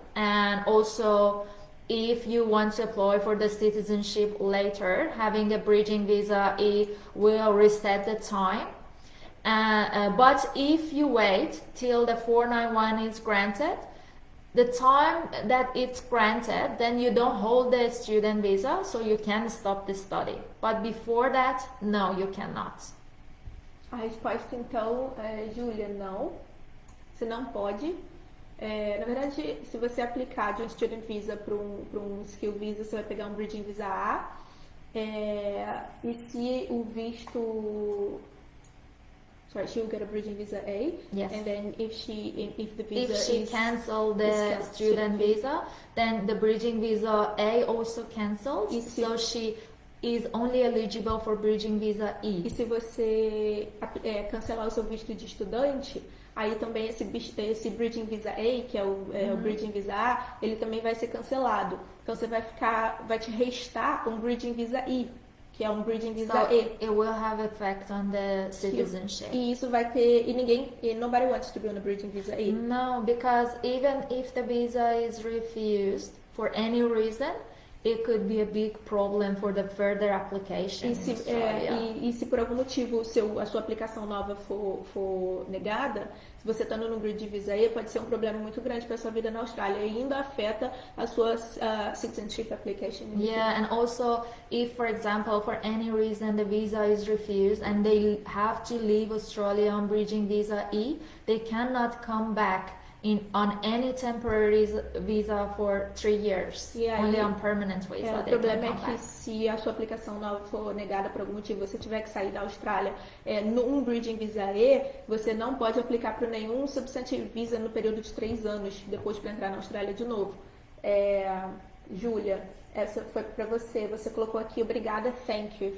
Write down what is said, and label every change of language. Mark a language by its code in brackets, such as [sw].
[en] And also, if you want to apply for the citizenship later, having a bridging visa E will reset the time. But if you wait till the 491 is granted, the time that it's granted, then you don't hold the student visa, so you can stop the study. But before that, no, you cannot. [pt] A resposta, então, Júlia, não. Você não pode. Na verdade, se você aplicar de um student visa para um skill visa, você vai pegar um bridging visa A. E se o visto... [en] Sorry, she will get a bridging visa A. Yes. And then if the visa if she cancel the student visa, then the bridging visa A also cancels. So she is only eligible for bridging visa E. [pt] E se você cancelar o seu visto de estudante, aí também esse bridging visa A, que é o bridging visa A, ele também vai ser cancelado. Então você vai te restar um bridging visa E, que é um bridging visa E. [en] It will have effect on the citizenship. [pt] E isso vai ter, [en] nobody wants to be on a bridging visa E. No, because even if the visa is refused for any reason, it could be a big problem for the further application. [pt] E se por algum motivo a sua aplicação nova for negada, se você está no grid de visa E, pode ser um problema muito grande para a sua vida na Austrália e ainda afeta a sua citizenship application. [en] Yeah, and also if, for example, for any reason the visa is refused and they have to leave Australia on bridging visa E, they cannot come back on any temporary visa for 3 years. Only on permanent visa. [pt] O problema é que se a sua aplicação nova for negada por algum motivo, você tiver que sair da Austrália num bridging visa E, você não pode aplicar para nenhum substantive visa no período de 3 anos depois para entrar na Austrália de novo. Júlia, essa foi para você. Você colocou aqui, obrigada, [en] thank you.